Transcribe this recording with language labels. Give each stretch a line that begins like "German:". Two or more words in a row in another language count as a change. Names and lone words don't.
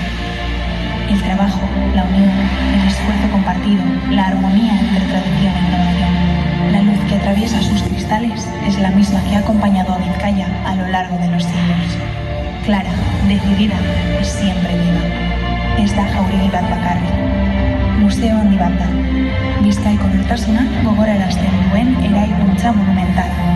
Spanish: El trabajo, la unión, el esfuerzo compartido, la armonía entre tradición e innovación. La luz que atraviesa sus cristales es la misma que ha acompañado a Vizcaya a lo largo de los siglos. Clara, decidida y siempre viva.
Basque: Ez da jauregi bat bakarrik. Museo handi bat da. Bizkaiko nortasuna gogorarazten duen eraikuntza monumental.